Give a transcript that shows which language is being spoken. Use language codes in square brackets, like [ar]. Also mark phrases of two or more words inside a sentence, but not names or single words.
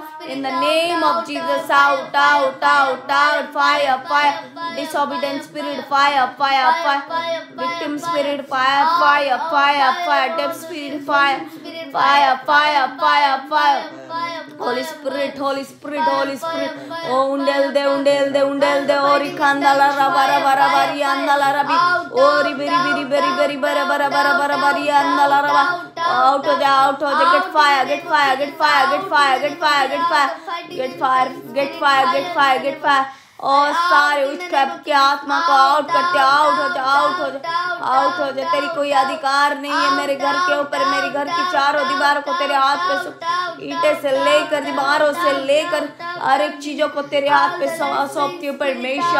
[en] In the name of Jesus, out, out, out, out. Fire, fire. Disobedient spirit, fire, fire, fire. Victim spirit, fire, fire, fire, fire. Deaf spirit, fire, fire, fire, fire, fire. Holy Spirit, Holy Spirit, Holy Spirit. Oh, undel de, undel de, undel de. Ori kandala rabara bara bari andala rabi. Ori beri beri beri beri bara bara bara bara bari andala raba. [hi] Out हो जा, out हो जा. [en] Get fire, get fire, get fire, get fire, get fire, get fire, get fire, get fire, get fire, get fire. [hi] और सारे उच्च के आत्मा को आउट करते, आउट हो जा, आउट हो जा, आउट हो जा। तेरी कोई अधिकार नहीं है मेरे घर के ऊपर। मेरी घर की चारों दीवारों को तेरे हाथ पे, ईंटे से लेकर दीवारों से लेकर हर एक चीजों को तेरे हाथ पे सौंपती हूँ परमेश्वर।